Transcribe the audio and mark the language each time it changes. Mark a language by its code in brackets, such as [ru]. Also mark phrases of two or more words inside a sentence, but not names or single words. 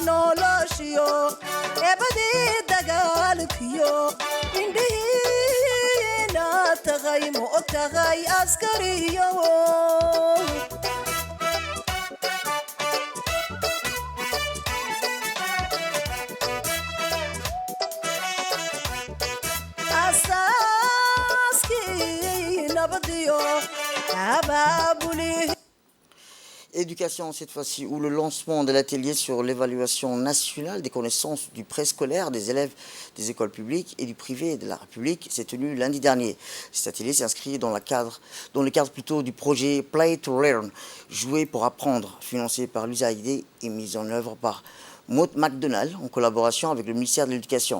[so] noloshiyo eebadii dagaalkiyo indhihiina tagay ma og tahay askariyo asaaskii nabadiyo abaabulihi. [fr] Éducation cette fois-ci, où le lancement de l'atelier sur l'évaluation nationale des connaissances du préscolaire des élèves des écoles publiques et du privé de la République s'est tenu lundi dernier. Cet atelier s'inscrit dans le cadre plutôt du projet Play to Learn, jouer pour apprendre, financé par l'USAID et mis en œuvre par Maud McDonald, en collaboration avec le ministère de l'Éducation.